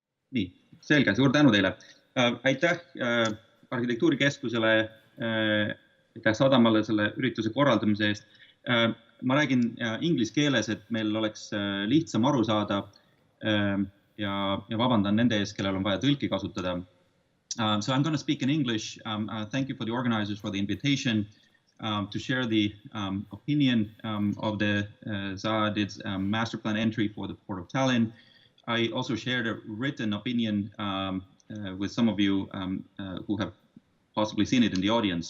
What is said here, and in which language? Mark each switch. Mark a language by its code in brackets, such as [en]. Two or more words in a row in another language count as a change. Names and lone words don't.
[et] nii, selge, suur tänu teile. Aitäh arhitektuurikeskusele, aitäh Sadamale selle ürituse korraldamise eest. Ma räägin inglise keeles, et meil oleks lihtsam aru saada ja vabandan nende ees, kellel on vaja tõlki kasutada. [en] So I'm going to speak in English. Thank you for the organizers for the invitation to share the opinion of the Zaadid's master plan entry for the Port of Tallinn. I also shared a written opinion with some of you who have possibly seen it in the audience.